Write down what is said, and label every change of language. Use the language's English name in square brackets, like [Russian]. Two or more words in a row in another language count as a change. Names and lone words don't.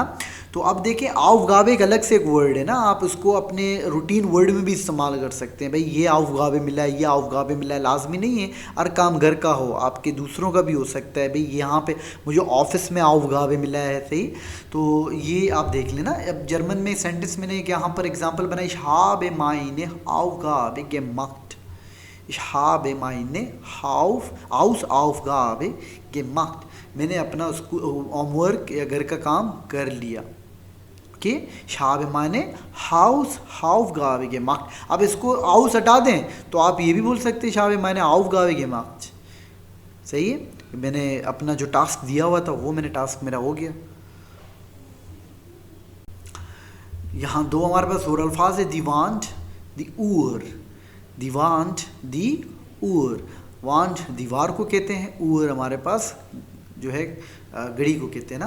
[Hindi] तो अब देखें aufgabe एक अलग से एक वर्ड है ना, आप उसको अपने रूटीन वर्ड में भी इस्तेमाल कर सकते हैं। भाई ये aufgabe मिला है, ये aufgabe मिला है, लाजमी नहीं है हर काम घर का हो, आपके दूसरों का भी हो सकता है। भाई यहाँ पे मुझे ऑफिस में aufgabe मिला है। सही, तो ये आप देख लेना। अब जर्मन में सेंटेंस मैंने यहाँ पर एग्जांपल बनाई, [German] ich habe meine Aufgabe gemacht। Ich habe meine Hausaufgabe gemacht. [Hindi] मैंने अपना होमवर्क या घर का काम कर लिया। ओके, [German] ich habe meine Hausaufgabe gemacht। [Hindi] अब इसको हाउस हटा दें तो आप ये भी बोल सकते हैं [German] ich habe meine Aufgabe gemacht। [Hindi] सही है, मैंने अपना जो टास्क दिया हुआ था वो मैंने टास्क मेरा हो गया। यहाँ दो हमारे पास और अल्फाज है, [German] die Wand die Uhr. die Wand die Uhr, [Hindi] वांट दीवार को कहते हैं, ऊर हमारे पास जो है घड़ी को कहते हैं ना।